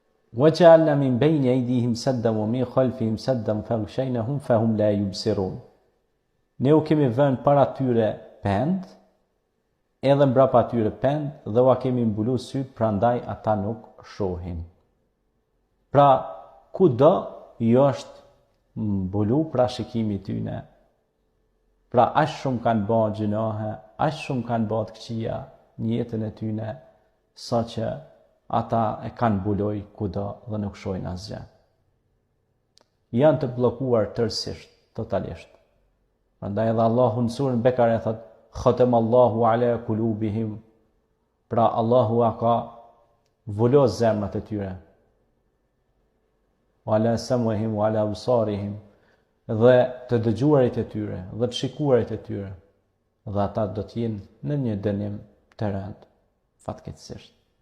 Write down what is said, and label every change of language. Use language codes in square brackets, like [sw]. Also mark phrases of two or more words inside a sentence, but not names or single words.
[ar] وَجَعَلْنَا مِنْ بَيْنِ أَيْدِيهِمْ سَدًّا وَمِنْ خَلْفِهِمْ سَدًّا فَأَغْشَيْنَاهُمْ فَهُمْ لَا يُبْصِرُونَ. [sq] Ne u kemi vënë para tyre pend, edhe mbrapa tyre pend, dhe ua kemi mbulu syt, prandaj ata nuk shohin. Pra, kudo jo është mbulu pra shikimi tyne. Pra, aq shumë kanë bërë gjinohe, aq shumë kanë bërë të këqija në jetën e tyne, sa që ata e kanë mbuloj kudo dhe nuk shohin asgjë. Janë të bllokuar tërësisht, totalisht. Prandaj edhe Allahu në surën Bekare thot: [ar] "ختم الله على قلوبهم." [sq] Pra Allahu ka vulos zemrat e tyre. [ar] وعلى سمعهم وعلى أبصارهم, [sq] dhe të dëgjuarit e tyre dhe të shikuarit e tyre, dhe ata do të jenë në një dënim të rënd, fatkeqësisht.